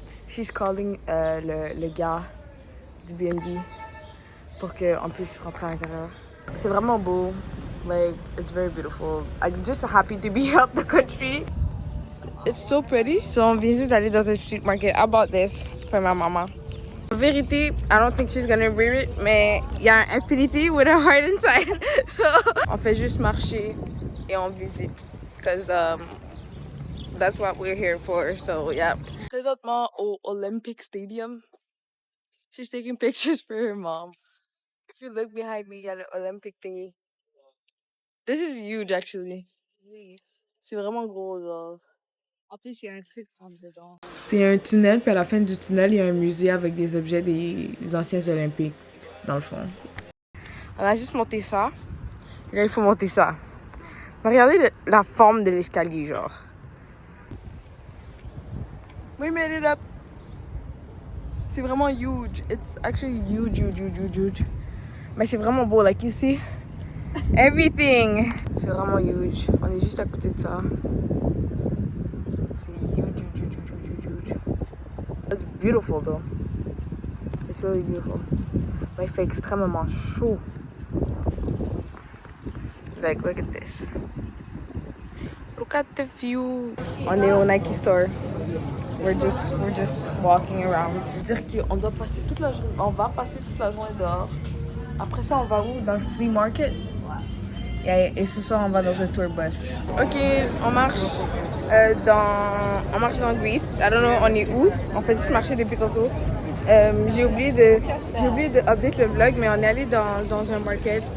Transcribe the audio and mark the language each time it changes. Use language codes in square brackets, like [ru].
[en] She's calling [fr] le gars du BNB pour qu'on puisse rentrer à l'intérieur. C'est vraiment beau. [en] Like, it's very beautiful. I'm just happy to be out the country. It's so pretty. [fr] So on vient juste d'aller dans un street market. [en] I bought this for my mama. [fr] En vérité, [en] I don't think she's gonna wear it, [fr] mais il y a un [en] infinity with a heart inside. [fr] So on fait juste marcher et on visite. [en] Because that's what we're here for. So yeah. [fr] Présentement au Olympic Stadium. [en] She's taking pictures for her mom. If you look behind me, [fr] il y a le [en] Olympic thingy. This is huge actually. [fr] Oui. C'est vraiment gros genre. En plus, il y a un truc en dedans. C'est un tunnel, puis à la fin du tunnel, il y a un musée avec des objets des anciens Olympiques, dans le fond. On a juste monté ça. Là, il faut monter ça. Mais regardez la forme de l'escalier, genre. [en] We made it up! [fr] C'est vraiment [en] huge. It's actually huge. [fr] Mais c'est vraiment beau, [en] like you see. [fr] Everything! C'est vraiment huge. On est juste à côté de ça. [en] C'est huge. It's beautiful though. It's really beautiful. [fr] Mais il fait extrêmement chaud. [en] Like, look at this. Look at the view. [fr] On est au Nike store. [en] We're just walking around. [fr] Dire qu'on doit passer toute la journée. On va passer toute la journée dehors. Après ça, on va où? Dans le flea market. Et ce soir, on va dans un tour bus. Ok, on marche dans Greece. [en] I don't know, [fr] on est où? On fait juste marcher depuis tantôt. J'ai oublié de update le vlog, mais on est allé dans un market.